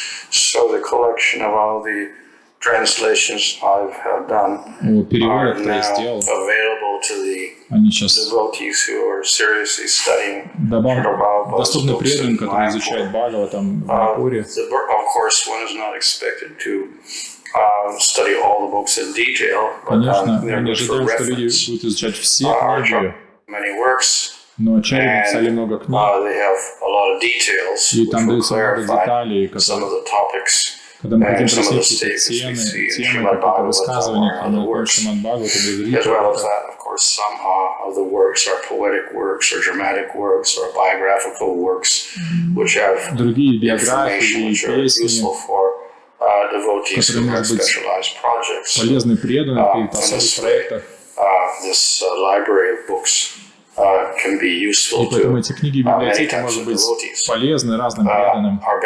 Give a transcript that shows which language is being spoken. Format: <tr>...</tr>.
<en>So the collection of all the translations I have done are now available to the devotees who are seriously studying Prabhupada's books in Mayapur. Of course, one is not expected to study all the books in detail, but they're good for reference. Many works.</en> <ru>Но Ачарьи написали много книг, и там даются много деталей, когда мы хотим прояснить темы, какие-то высказывания, которые мы учим Шримад Бхагавата без ритуала.</ru> <en>Some of the works are poetic works or dramatic works or biographical works, which have information which are useful for devotees who have specialized projects.</en> <ru>Полезны преданным в каких-то особых проектах.</ru> <en>This library of books can be useful</en> <ru>и поэтому эти книги библиотеки могут быть полезны разным преданным.</ru>